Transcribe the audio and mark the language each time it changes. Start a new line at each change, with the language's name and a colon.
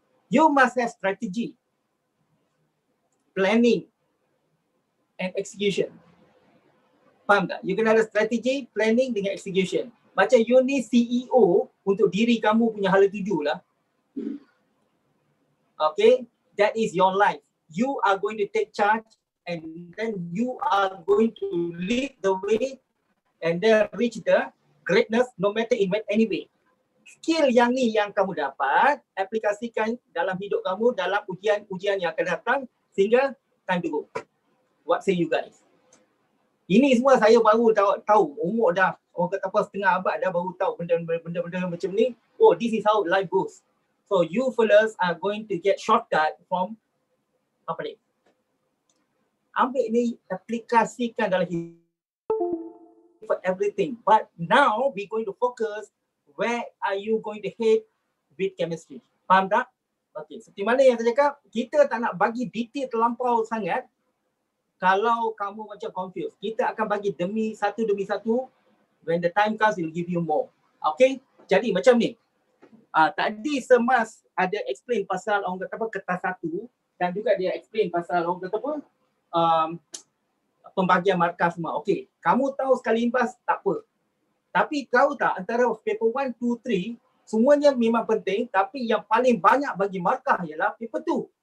English: You must have strategy, planning and execution.
Malay: Faham tak?
English: You kena ada strategi,
Malay: planning dengan execution. Macam you ni CEO untuk diri kamu punya hala tuju lah.
English: Okay, that is your life. You are going to take charge and then you are going to lead the way and then reach the greatness no matter in any way.
Malay: Skill yang ni yang kamu dapat, aplikasikan dalam hidup kamu, dalam ujian-ujian yang akan datang sehingga time to go.
English: What say you guys?
Malay: Ini semua saya baru tahu umur dah, orang kata apa, setengah abad dah baru tahu benda-benda macam ni.
English: Oh, this is how life goes. So you fellas are going to get shortcut from
Malay: apa ni? Ambil ni, aplikasikan dalam hidup
English: for everything. But now we going to focus where are you going to head with chemistry.
Malay: Faham tak? Okay, seperti mana yang saya cakap, kita tak nak bagi detail terlampau sangat. Kalau kamu macam confused, kita akan bagi demi satu.
English: When the time comes, we'll give you more.
Malay: Okay? Jadi macam ni. Tadi Semas ada explain pasal orang kata apa, kertas satu, dan juga dia explain pasal orang kata apa, pembagian markah semua. Okey, kamu tahu sekali imbas tak apa. Tapi tahu tak antara paper 1, 2, 3 semuanya memang penting, tapi yang paling banyak bagi markah ialah paper 2.